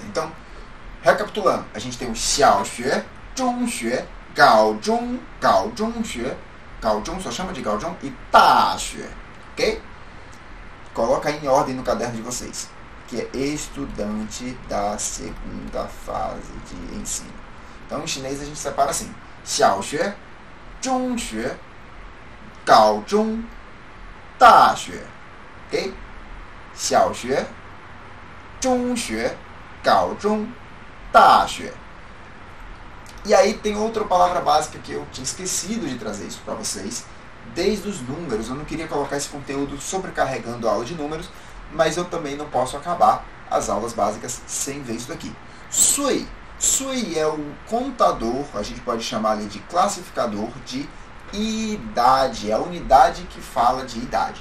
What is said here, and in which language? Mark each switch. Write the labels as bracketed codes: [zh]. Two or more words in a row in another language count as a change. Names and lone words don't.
[pt] Então, recapitulando, a gente tem o [zh] 小学 中学 高中 高中学, [pt] Gaozhong só chama de Gaozhong, e Taxue, ok? Coloca aí em ordem no caderno de vocês, que é estudante da segunda fase de ensino. Então, em chinês a gente separa assim, [zh] 小学 中学 高中, 大学 ok? 小学中学高中大学 [pt] E aí tem outra palavra básica que eu tinha esquecido de trazer isso para vocês, desde os números. Eu não queria colocar esse conteúdo sobrecarregando a aula de números, mas eu também não posso acabar as aulas básicas sem ver isso daqui. Sui é o contador, a gente pode chamar ali de classificador de idade, é a unidade que fala de idade.